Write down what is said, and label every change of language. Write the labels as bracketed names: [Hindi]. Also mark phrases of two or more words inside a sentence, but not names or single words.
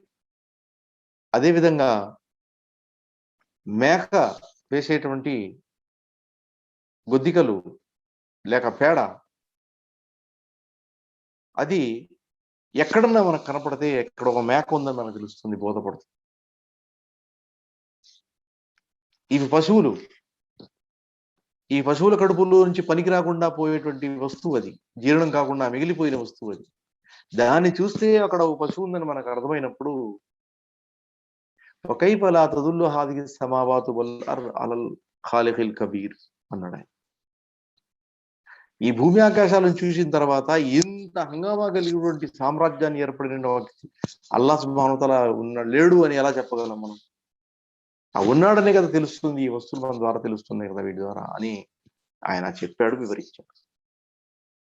[Telugu] అదేవిధంగా మేక వేసేటువంటి గొద్దికలు లేక పేడ అది ఎక్కడన్నా మనకు కనపడితే ఎక్కడ ఒక మేక ఉందని మనకు తెలుస్తుంది, బోధపడుతుంది. ఇవి పశువులు, ఈ పశువుల కడుపులో నుంచి పనికి రాకుండా పోయేటువంటి వస్తువు, అది జీర్ణం కాకుండా మిగిలిపోయిన వస్తువు. అది దాన్ని చూస్తే అక్కడ ఒక పశువు ఉందని మనకు అర్థమైనప్పుడు [Arabic] وكيف لا تدل هذه السماوات والأرض على الخالق الكبير [Telugu] అన్నాడు ఆయన. ఈ భూమి ఆకాశాలను చూసిన తర్వాత ఇంత హంగామా కలిగినటువంటి సామ్రాజ్యాన్ని ఏర్పడిన అల్లాహ్ [Arabic] سبحانه وتعالى [Telugu] లేడు అని ఎలా చెప్పగలం మనం? ఉన్నాడనే కదా తెలుస్తుంది, ఈ వస్తువులు మన ద్వారా తెలుస్తున్నాయి కదా వీటి ద్వారా అని ఆయన చెప్పాడు, వివరించాడు.